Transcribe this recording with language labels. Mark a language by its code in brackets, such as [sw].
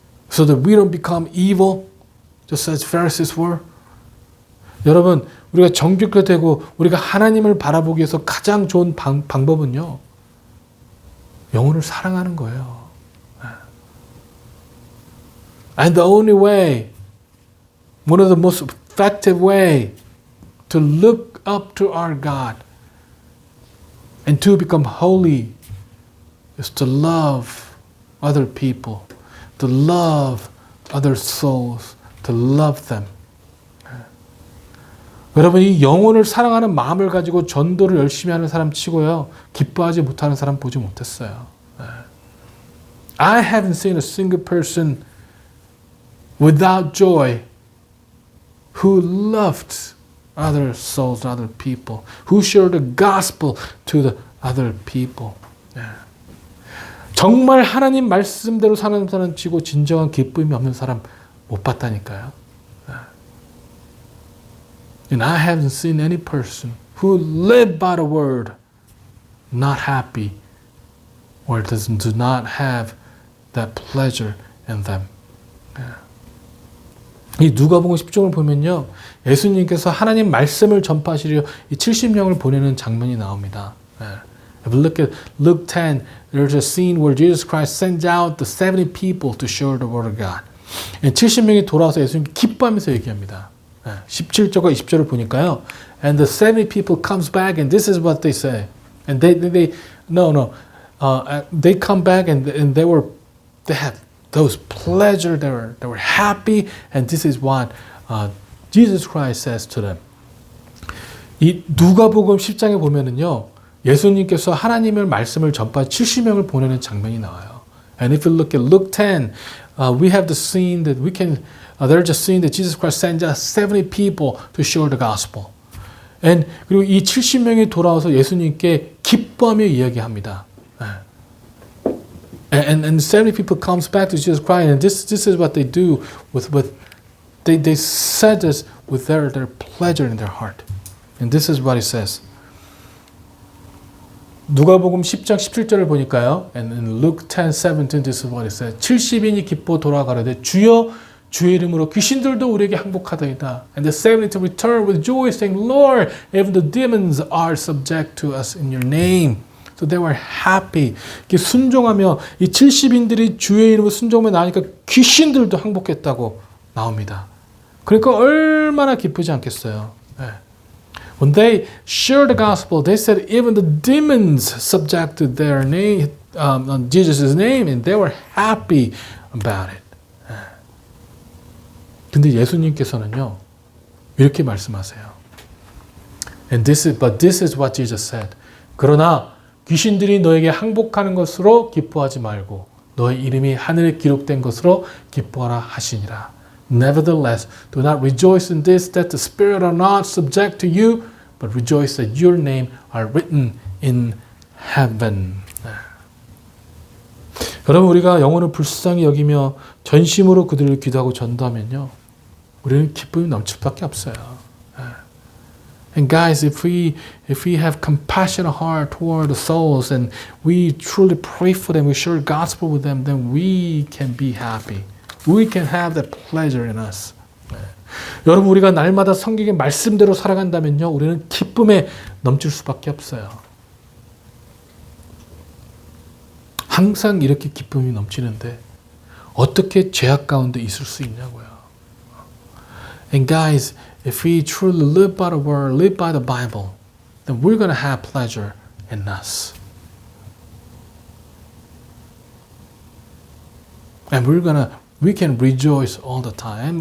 [en] So that we don't become evil, just as Pharisees were? [ko] 여러분, 우리가 정결케 되고 우리가 하나님을 바라보기 위해서 가장 좋은 방법은요, 영혼을 사랑하는 거예요. [en] And the only way, one of the most effective way to look up to our God and to become holy is to love other people, to love other souls, to love them. [ko] 여러분, 이 영혼을 사랑하는 마음을 가지고 전도를 열심히 하는 사람 치고요, 기뻐하지 못하는 사람 보지 못했어요. [en] I haven't seen a single person without joy who loved other souls, other people, who shared the gospel to the other people. [ko] 정말 하나님 말씀대로 사는 사람 치고 진정한 기쁨이 없는 사람 못 봤다니까요. [en] And I haven't seen any person who lived by the word not happy or do not have that pleasure in them. [ko] 이 누가복음 10장을 보면요, 예수님께서 하나님 말씀을 전파하시려 이 70명을 보내는 장면이 나옵니다. [en] If you look at Luke 10, there's a scene where Jesus Christ sends out the 70 people to share the word of God. [ko] 70명이 돌아와서 예수님께 기뻐하면서 얘기합니다. 17절과 20절을 보니까요. [en] And the 70 people comes back and this is what they say. And they no. They come back and they had those pleasure. They were happy. And this is what Jesus Christ says to them. [ko] 이 누가복음 10장에 보면은요. 예수님께서 하나님의 말씀을 전파 70명을 보내는 장면이 나와요. [en] And if you look at Luke 10, we have the scene that we can there's a scene that Jesus Christ sends us 70 people to share the gospel. [ko] And 그리고 이 70명이 돌아와서 예수님께 기뻐하며 이야기합니다. [en] And 70 people comes back to Jesus Christ, and this is what they do they said this with their pleasure in their heart. And this is what it says. [ko] 누가복음 10장 17절을 보니까요. [en] And in Luke 10:17 this is what it says. [ko] 70인이 기뻐 돌아가려되 주여 주의 이름으로 귀신들도 우리에게 항복하더이다. [en] And the 70 returned with joy saying, Lord, even the demons are subject to us in your name. So they were happy. [ko] 순종하며 이 70인들이 주의 이름으로 순종하며 나니까 귀신들도 항복했다고 나옵니다. 그러니까 얼마나 기쁘지 않겠어요. 네. [en] When they shared the gospel, they said even the demons subject to their name, Jesus' name, and they were happy about it. [ko] 근데 예수님께서는요, 이렇게 말씀하세요. [en] But this is what Jesus said. [ko] 그러나 귀신들이 너에게 항복하는 것으로 기뻐하지 말고 너의 이름이 하늘에 기록된 것으로 기뻐하라 하시니라. [en] Nevertheless, do not rejoice in this that the spirit are not subject to you, but rejoice that your name are written in heaven. [ko] 여러분, 우리가 영혼을 불쌍히 여기며 전심으로 그들을 기도하고 전도하면요, 우리는 기쁨이 넘칠 수밖에 없어요. [en] And guys, if we have compassionate heart toward the souls and we truly pray for them, we share the gospel with them, then we can be happy. We can have that pleasure in us. [ko] 여러분, 우리가 날마다 성경의 말씀대로 살아간다면요, 우리는 기쁨에 넘칠 수밖에 없어요. 항상 이렇게 기쁨이 넘치는데 어떻게 죄악 가운데 있을 수 있냐고요. [en] And guys, if we truly live by the word, live by the Bible, then we're going to have pleasure in us. And we can rejoice all the time.